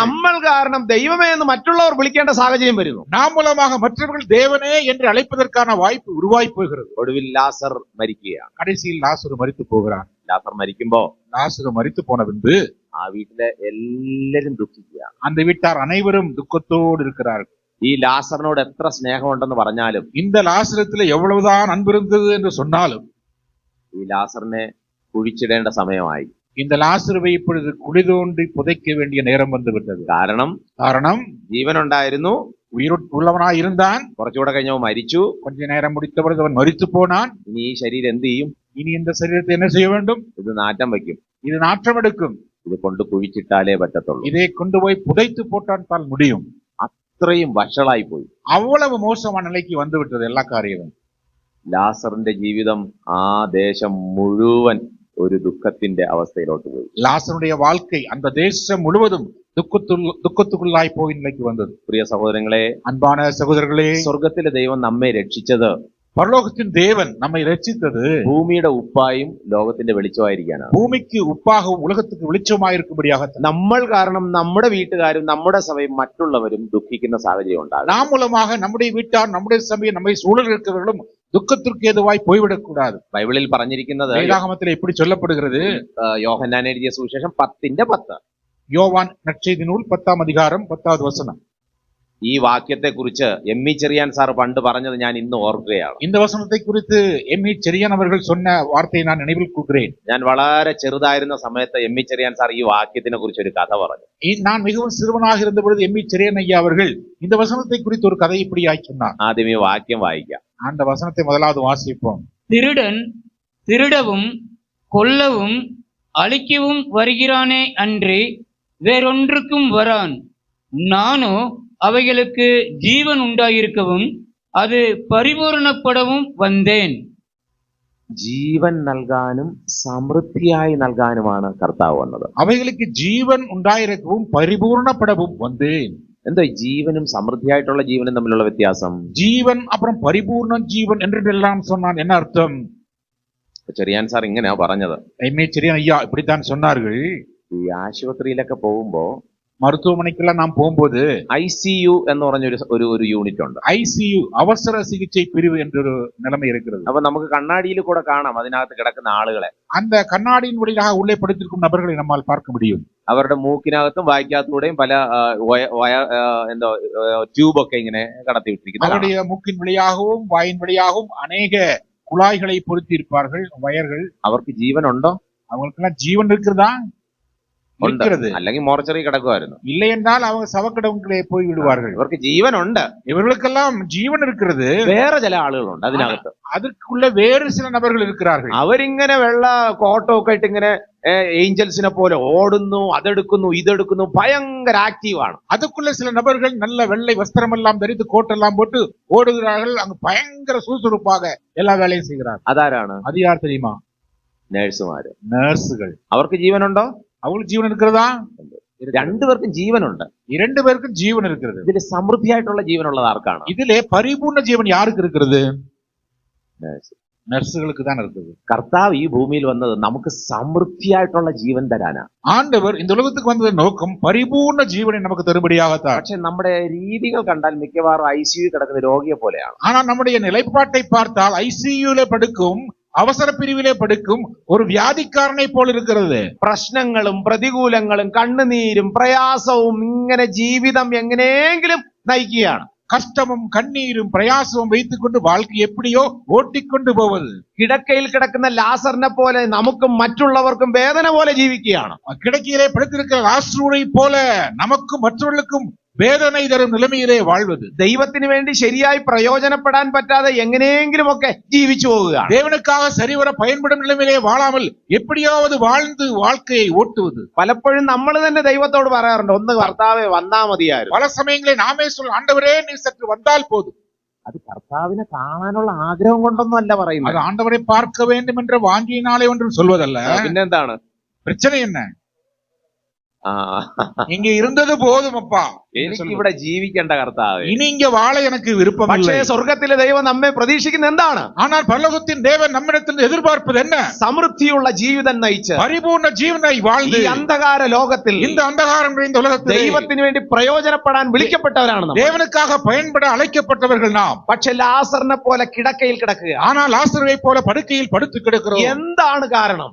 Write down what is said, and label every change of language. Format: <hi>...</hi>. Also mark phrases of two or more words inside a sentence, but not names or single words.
<ml>നമ്മൾ കാരണം ദൈവമേ എന്ന് മറ്റുള്ളവർ വിളിക്കേണ്ട സാഹചര്യം വരുന്നു.</ml> <ta>நாம் மூலமாக மற்றவர்கள் தேவனே என்று அழைப்பதற்கான வாய்ப்பு உருவாகி போகிறது.</ta> <ml>ഒടുവിൽ ലാസർ മരിക്കുകയാണ്.</ml> <ta>கடைசியில் லாசரு மரித்து போகிறான்.</ta> <ml>ലാസർ മരിക്കുമ്പോ</ml> <ta>லாசரு மரித்து போன பின்பு</ta> <ml>ആ വീട്ടിലെ എല്ലാരും ദുഃഖിക്കുകയാണ്.</ml> <ta>அந்த வீட்டார் அனைவரும் துக்கத்தோடு இருக்கிறார்கள்.</ta> <ml>ഈ ലാസറിനോട് എത്ര സ്നേഹമുണ്ടെന്ന് പറഞ്ഞാലും</ml> <ta>இந்த லாசரத்துல எவ்வளவுதான் அன்பு இருந்தது என்று சொன்னாலும்</ta> <ml>ഈ ലാസറിനെ കുഴിച്ചിടേണ്ട സമയമായി.</ml> <ta>இந்த லாசருவை இப்பொழுது குழி தோண்டி புதைக்க வேண்டிய நேரம் வந்து விட்டது. காரணம்</ta> <ml>ജീവനുണ്ടായിരുന്നു,</ml> <ta>உள்ளவனாய் இருந்தான்.</ta> <ml>കുറച്ചുകൂടെ കഴിഞ്ഞവൻ മരിച്ചു.</ml> <ta>கொஞ்ச நேரம் முடித்தபொழுது அவன் மரித்து போனான்.</ta> <ml>ഇനി ഈ ശരീരം എന്ത് ചെയ്യും?</ml> <ta>இனி இந்த சரீரத்தை என்ன செய்ய வேண்டும்?</ta> <ml>ഇത് നാറ്റം വയ്ക്കും,</ml> <ta>இது நாற்றம் எடுக்கும்.</ta> <ml>ഇത് കൊണ്ട് കുഴിച്ചിട്ടാലേ പറ്റത്തുള്ളൂ.</ml> <ta>இதை கொண்டு போய் புதைத்து போட்டால் தான் முடியும்.</ta> <ml>അത്രയും വഷളായി പോയി.</ml> <ta>அவ்வளவு மோசமான நிலைக்கு வந்து விட்டது எல்லா காரியமும்.</ta> <ml>ലാസറിന്റെ ജീവിതം ആ ദേശം മുഴുവൻ ഒരു ദുഃഖത്തിന്റെ അവസ്ഥയിലോട്ട് പോയി.</ml> <ta>லாசருடைய வாழ்க்கை அந்த தேசம் முழுவதும் துக்கத்துக்குள்ளாய் போய் நிலைக்கு வந்தது.</ta> <ml>പ്രിയ സഹോദരങ്ങളെ,</ml> <ta>அன்பான சகோதரர்களே,</ta> <ml>സ്വർഗത്തിലെ ദൈവം നമ്മെ രക്ഷിച്ചത്</ml> <ta>பரலோகத்தின் தேவன் நம்மை ரட்சித்தது</ta> <ml>ഭൂമിയുടെ ഉപ്പായും ലോകത്തിന്റെ വെളിച്ചമായിരിക്കാനാണ്.</ml> <ta>பூமிக்கு உப்பாகவும் உலகத்துக்கு வெளிச்சமாயிருக்கும்படியாக.</ta> <ml>നമ്മൾ കാരണം നമ്മുടെ വീട്ടുകാരും നമ്മുടെ സഭയും മറ്റുള്ളവരും ദുഃഖിക്കുന്ന സാഹചര്യം ഉണ്ടാകും.</ml> <ta>நாம் மூலமாக நம்முடைய வீட்டார், நம்முடைய சபையை, நம்மை சூழல் இருக்கிறவர்களும் துக்கத்திற்கு ஏதுவாய் போய்விடக் கூடாது.</ta> <ml>ബൈബിളിൽ പറഞ്ഞിരിക്കുന്നത്</ml> <ta>வேதாகமத்தில் எப்படி சொல்லப்படுகிறது?</ta> <ml>യോഹന്നാൻ എഴുതിയ സുവിശേഷം 10:10.</ml> <ta>யோவான் நற்செய்தி நூல் 10ஆம் அதிகாரம் 10வது வசனம்.</ta> <ml>ഈ വാക്യത്തെ കുറിച്ച് എം.ഇ. ചെറിയാൻ സാർ പണ്ട് പറഞ്ഞത് ഞാൻ ഇന്ന് ഓർക്കുകയാണ്.</ml> <ta>இந்த வசனத்தை குறித்து எம்.இ. செரியன் அவர்கள் சொன்ன வார்த்தையை நான் நினைவில் கூறுகிறேன்.</ta> <ml>ഞാൻ വളരെ ചെറുതായിരുന്ന സമയത്ത് എം.ഇ. ചെറിയാൻ സാർ ഈ വാക്യത്തിനെ കുറിച്ച് ഒരു കഥ പറഞ്ഞു.</ml> <ta>நான் மிகவும் சிறுவனாக இருந்த பொழுது எம்.இ. செரியன் ஐயா அவர்கள் இந்த வசனத்தை குறித்து ஒரு கதை இப்படியாய் சொன்னார்.</ta> <ml>ആദ്യം ഈ വാക്യം വായിക്കാം.</ml> <ta>அந்த வசனத்தை முதலாவது வாசிப்போம். திருடன் திருடவும் கொல்லவும் அழிக்கவும் வருகிறானே அன்றி வேறொன்றுக்கும் வரான். நானோ அவைகளுக்கு ஜீவன் உண்டாயிருக்கவும் அது பரிபூரணப்படவும் வந்தேன்.</ta> <ml>ജീവൻ നൽകാനും സമൃദ്ധിയായി നൽകാനുമാണ് കർത്താവ് വന്നത്.</ml> <ta>அவைகளுக்கு ஜீவன் உண்டாயிருக்கவும் பரிபூரணப்படவும் வந்தேன்.</ta> <ml>എന്താ ജീവനും സമൃദ്ധിയായിട്ടുള്ള ജീവനും തമ്മിലുള്ള വ്യത്യാസം?</ml> <ta>ஜீவன் அப்புறம் பரிபூர்ண ஜீவன் என்றெல்லாம் சொன்னான். என்ன அர்த்தம்?</ta> <ml>ചെറിയാൻ സാർ ഇങ്ങനെയാ പറഞ്ഞത്.</ml> <ta>எம்.ஏ. செரியன் ஐயா இப்படித்தான் சொன்னார்கள்.</ta> <ml>ഈ ആശുപത്രിയിലൊക്കെ പോകുമ്പോ</ml> <ta>மருத்துவமனைக்கெல்லாம் நாம் போகும்போது</ta> <ml>ICU എന്ന് പറഞ്ഞൊരു ഒരു യൂണിറ്റ് ഉണ്ട്.</ml> <ta>ICU அவசர சிகிச்சை பிரிவு என்றொரு நிலைமை இருக்கிறது.</ta> <ml>അപ്പൊ നമുക്ക് കണ്ണാടിയിൽ കൂടെ കാണാം അതിനകത്ത് കിടക്കുന്ന ആളുകളെ.</ml> <ta>அந்த கண்ணாடியின் வழியாக உள்ளே படுத்திருக்கும் நபர்களை நம்மால் பார்க்க முடியும்.</ta> <ml>അവരുടെ മൂക്കിനകത്തും വായ്ക്കകത്തൂടെയും പല എന്തോ ട്യൂബൊക്കെ ഇങ്ങനെ കടത്തി വിട്ടിരിക്കുന്നു.</ml> <ta>அவருடைய மூக்கின் வழியாகவும் வாயின் வழியாகவும் அநேக குழாய்களை பொருத்தி இருப்பார்கள், வயர்கள்.</ta> <ml>അവർക്ക് ജീവനുണ്ടോ?</ml> <ta>அவங்களுக்கெல்லாம் ஜீவன் இருக்கிறதா? இருக்கிறது.</ta> <ml>അല്ലെങ്കിൽ മോർച്ചറി കിടക്കുമായിരുന്നു.</ml> <ta>இல்லை என்றால் அவங்க சவக்கிடங்களே போய் விடுவார்கள்.</ta> <ml>ഇവർക്ക് ജീവനുണ്ട്,</ml> <ta>இவர்களுக்கெல்லாம் ஜீவன் இருக்கிறது.</ta> <ml>വേറെ ചില ആളുകളുണ്ട് അതിനകത്ത്.</ml> <ta>அதற்குள்ள வேறு சில நபர்கள் இருக்கிறார்கள்.</ta> <ml>അവരിങ്ങനെ വെള്ള കോട്ടമൊക്കെ ഇട്ട് ഇങ്ങനെ ഏഞ്ചൽസിനെ പോലെ ഓടുന്നു, അതെടുക്കുന്നു, ഇതെടുക്കുന്നു, ഭയങ്കര ആക്റ്റീവാണ്.</ml> <ta>அதுக்குள்ள சில நபர்கள் நல்ல வெள்ளை வஸ்திரம் எல்லாம் தரித்து கோட்டெல்லாம் போட்டு ஓடுகிறார்கள். அங்கு பயங்கர சுறுசுறுப்பாக எல்லா வேலையும் செய்கிறார்கள்.</ta> <ml>അതാരാണ്?</ml> <ta>அது யார் தெரியுமா?</ta> <ml>നേഴ്സുമാര്.</ml> <ta>நர்സുகள்.</ta> <ml>അവർക്ക് ജീവനുണ്ടോ?</ml> <ta>அவங்களுக்கு ஜீவன் இருக்கிறதா?</ta> <ml>രണ്ടുപേർക്കും ജീവനുണ്ട്.</ml> <ta>இரண்டு பேருக்கும் ஜீவன் இருக்கிறது.</ta> <ml>ഇതിൽ സമൃദ്ധിയായിട്ടുള്ള ജീവനുള്ളത് ആർക്കാണ്?</ml> <ta>ഇതിലെ பரிபூர்ண ஜீவன் யாருக்கு இருக்கிறது? நர்சுகளுக்கு தான் இருக்குது.</ta> <ml>കർത്താവ് ഈ ഭൂമിയിൽ വന്നത് നമുക്ക് സമൃദ്ധിയായിട്ടുള്ള ജീവൻ തരാനാ.</ml> <ta>ஆண்டவர் இந்த உலகத்துக்கு வந்தது நோக்கம் பரிபூர்ண ஜீவனை நமக்கு தரும்படியாகத்தான்.</ta> <ml>പക്ഷെ നമ്മുടെ രീതികൾ കണ്ടാൽ മിക്കവാറും ICU കിടക്കുന്ന രോഗിയെ പോലെയാണ്.</ml> <ta>ஆனா நம்முடைய நிலைப்பாட்டை பார்த்தால் ICUல படுக்கும், அவசர பிரிவிலே படுக்கும் ஒரு வியாதிக்காரனை போல் இருக்கிறது.</ta> <ml>പ്രശ്നങ്ങളും പ്രതികൂലങ്ങളും കണ്ണുനീരും പ്രയാസവും ഇങ്ങനെ ജീവിതം എങ്ങനെയെങ്കിലും നയിക്കുകയാണ്.</ml> <ta>கஷ்டமும் கண்ணீரும் பிரயாசமும் வைத்துக் கொண்டு வாழ்க்கை எப்படியோ ஓட்டிக்கொண்டு போவது.</ta> <ml>കിടക്കയിൽ കിടക്കുന്ന ലാസറിനെ പോലെ നമുക്കും മറ്റുള്ളവർക്കും വേദന പോലെ ജീവിക്കുകയാണ്.</ml> <ta>கிடக்கையிலே படுத்திருக்கிற லாசருவை போல நமக்கும் மற்றவர்களுக்கும்</ta> <ml>വേദന തരും നിലമയിലെ വാഴ്വത്. ദൈവത്തിന് വേണ്ടി ശരിയായി പ്രയോജനപ്പെടാൻ പറ്റാതെ എങ്ങനെയെങ്കിലും ഒക്കെ ജീവിച്ചു പോവുകയാണ്.</ml> <ta>தேவனுக்காக சரிவர பயன்படும் நிலைமையிலே வாழாமல் எப்படியாவது வாழ்ந்து வாழ்க்கையை ஓட்டுவது.</ta> <ml>പലപ്പോഴും നമ്മൾ തന്നെ ദൈവത്തോട് പറയാറുണ്ട്, ഒന്ന് കർത്താവേ വന്നാ മതിയായിരുന്നു.</ml> <ta>பல சமயங்களில் நாமே சொல்ல, ஆண்டவரே நீ சற்று வந்தால் போதும்.</ta> <ml>അത് കർത്താവിനെ കാണാനുള്ള ആഗ്രഹം കൊണ്ടൊന്നും അല്ല പറയുന്നത്.</ml> <ta>அது ஆண்டவரை பார்க்க வேண்டும் என்ற வாஞ்சியினாலே ஒன்றும் சொல்வதல்ல.</ta> <ml>പിന്നെന്താണ്</ml> <ta>பிரச்சனை? என்ன</ta> <ml>ആ,</ml> <ta>இங்க இருந்தது போதும் அப்பா.</ta> <ml>എനിക്ക് ഇവിടെ ജീവിക്കേണ്ട കർത്താവ്.</ml> <ta>இனி இங்க வாழ எனக்கு விருப்பம்</ta> <ml>പക്ഷേ</ml> <ta>இல்லை.</ta> <ml>സ്വർഗത്തിലെ ദൈവം നമ്മെ പ്രതീക്ഷിക്കുന്നത് എന്താണ്?</ml> <ta>ஆனால் பரலோகத்தின் தேவன் நம்மிடத்தில் எதிர்பார்ப்பது என்ன?</ta> <ml>സമൃദ്ധിയുള്ള ജീവിതം നയിച്ച്</ml> <ta>பரிபூர்ண ஜீவனை</ta> <ml>ഈ</ml> <ta>வாழ்ந்து</ta> <ml>അന്ധകാര ലോകത്തിൽ</ml> <ta>இந்த அந்தகாரம் நிறைந்த உலகத்தில்</ta> <ml>ദൈവത്തിന് വേണ്ടി പ്രയോജനപ്പെടാൻ വിളിക്കപ്പെട്ടവരാണ് നമ്മൾ.</ml> <ta>தேவனுக்காக பயன்பட அழைக்கப்பட்டவர்கள் நாம்.</ta> <ml>പക്ഷെ ലാസറിനെ പോലെ കിടക്കയിൽ കിടക്കുക.</ml> <ta>ஆனால் லாசருவை போல படுக்கையில் படுத்து கிடக்கிறோம்.</ta> <ml>എന്താണ് കാരണം?</ml>